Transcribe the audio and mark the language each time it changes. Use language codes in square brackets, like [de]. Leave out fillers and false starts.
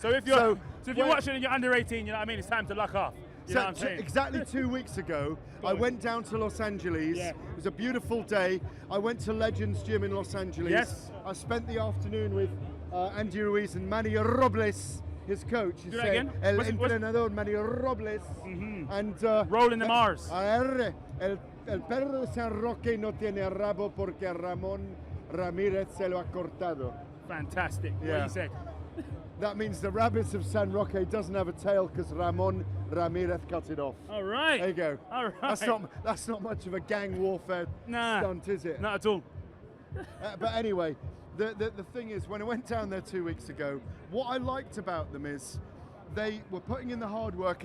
[en] So if you're watching and you're under 18, you know what I mean, it's time to luck off. You know what I'm saying? Exactly 2 weeks ago, I went down to Los Angeles. Yeah. It was a beautiful day. I went to Legends Gym in Los Angeles. Yes. I spent the afternoon with Andy Ruiz and Manny Robles, his coach. Do that again? [es] El entrenador Manny Robles. [en] And rolling the Mars. [es] El perro de San Roque no tiene rabo porque Ramón Ramírez se lo ha cortado. [en] Fantastic. What he said. That means the rabbits of San Roque doesn't have a tail because Ramon Ramirez cut it off. All right. There you go. All right. That's not much of a gang warfare stunt, is it? Not at all. But anyway, the thing is, when I went down there 2 weeks ago, what I liked about them is they were putting in the hard work.